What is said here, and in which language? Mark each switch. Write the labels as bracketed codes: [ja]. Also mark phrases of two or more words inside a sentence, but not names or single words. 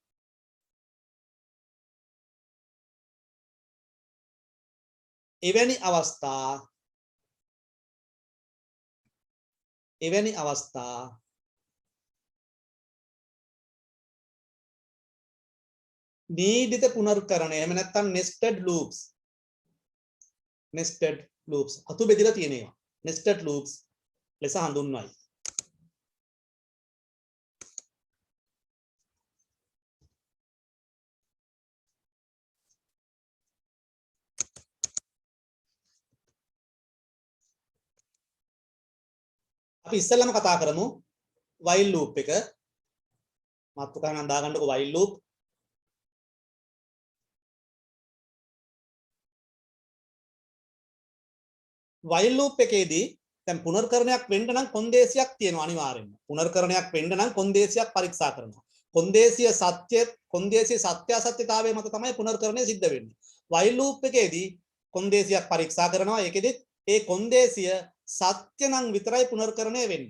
[si] එවැනි අවස්ථා නීඩිත පුනර්කරණය එහෙම නැත්නම් [en] nested loops [si] අතු බෙදලා තියෙනවා. [en] nested loops [si] ලෙස හඳුන්වයි. අපි ඉස්සෙල්ලාම කතා කරමු [en] while loop [si] එක. මාතෘකාවෙන් දාගන්නකො [en] while loop. while loop [si] එකේදී දැන් පුනර්කරණයක් වෙන්න නම් කොන්දේසියක් තියෙනවා අනිවාර්යෙන්ම. පුනර්කරණයක් වෙන්න නම් කොන්දේසියක් පරීක්ෂා කරනවා. කොන්දේසිය සත්‍ය අසත්‍යතාවය මත තමයි පුනර්කරණය සිද්ධ වෙන්නේ. [en] while loop [si] එකේදී කොන්දේසියක් පරීක්ෂා කරනවා. ඒකෙදි ඒ කොන්දේසිය සත්‍ය නම් විතරයි පුනර්කරණය වෙන්නේ.